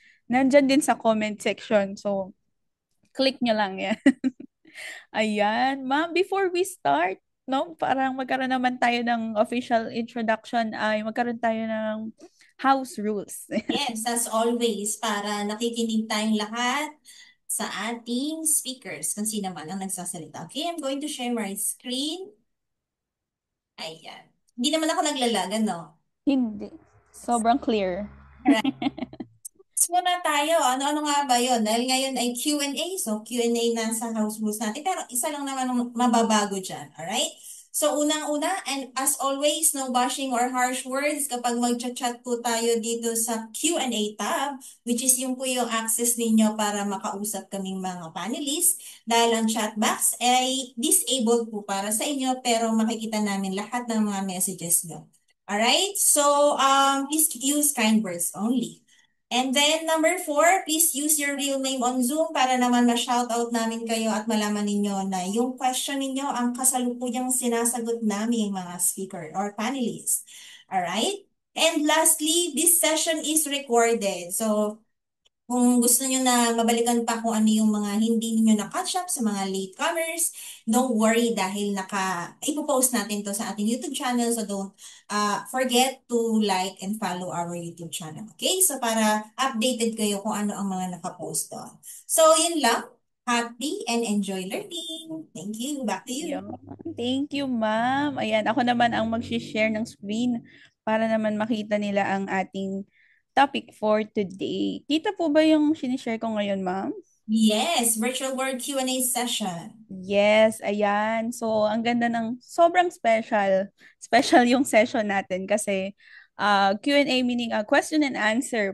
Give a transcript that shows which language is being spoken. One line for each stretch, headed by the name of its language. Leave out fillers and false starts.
Filipino: Nandyan din sa comment section. So, click nyo lang yan. Ayan. Ma'am,
English: before we start,
Filipino: no, parang magkaroon naman tayo ng official introduction ay magkaroon tayo ng house rules. Yes,
English: as always,
Filipino: para nakikinig tayong lahat sa ating speakers, kung sino man ang nagsasalita.
English: Okay, I'm going to share my screen.
Filipino: Ayan. Hindi naman ako naglalagan, no? Hindi. Sobrang clear. Muna tayo. Ano-ano nga ba yun? Dahil ngayon ay Q&A. So, Q&A na sa house rules natin. Pero isa lang naman ang mababago dyan. Alright? So, unang-una,
English: and as always, no bashing or harsh words
Filipino: kapag mag-chat po tayo dito sa Q&A tab,
English: which is
Filipino: yung po yung access ninyo para makausap kaming mga panelists. Dahil ang chat box ay disabled po para sa inyo, pero makikita namin lahat ng mga messages nyo.
English: Alright? So, please use kind words only. And then number 4, please use your real name on Zoom
Filipino: para naman ma-shoutout namin kayo at malaman ninyo na yung question ninyo ang kasalukuyang sinasagot namin mga speaker or panelists. Alright?
English: And lastly, this session is recorded.
Filipino: So, kung gusto niyo na mabalikan pa kung ano yung mga hindi niyo na-catch up sa mga latecomers,
English: don't worry
Filipino: dahil ipopost natin to sa ating YouTube channel.
English: So don't forget to like and follow our YouTube channel. Okay?
Filipino: So para updated kayo kung ano ang mga nakapost doon. So yun lang.
English: Happy and enjoy learning. Thank you. Back to you.
Filipino: Yun. Thank you, ma'am. Ayan, ako naman ang mag-share ng screen para naman makita nila ang ating topic
English: for today.
Filipino: Kita po ba yung sinishare ko ngayon, ma'am?
English: Yes, virtual world Q&A session. Yes, ayan.
Filipino: So, ang ganda ng sobrang special.
English: Special
Filipino: yung session natin kasi
English: Q&A meaning question and answer.